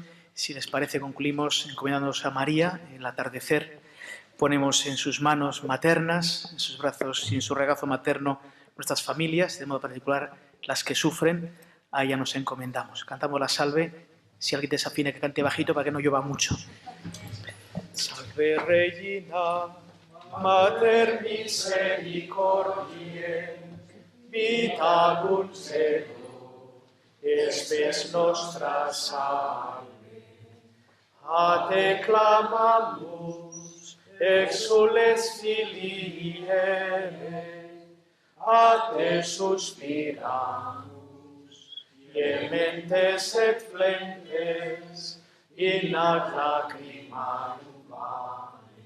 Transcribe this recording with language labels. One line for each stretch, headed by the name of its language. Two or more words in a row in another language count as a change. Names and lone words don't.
Spanish: Si les parece, concluimos encomendándonos a María. En el atardecer ponemos en sus manos maternas, en sus brazos y en su regazo materno nuestras familias, de modo particular las que sufren. A ella nos encomendamos. Cantamos la salve. Si alguien desafina, que cante bajito para que no llueva mucho.
Latin: Salve Regina, Mater misericordiae, vita dulcedo, espes nostra salve. A te clamamus, exules filii Eve, a te suspiramus, gementes et flentes, in ac lacrimarum vale.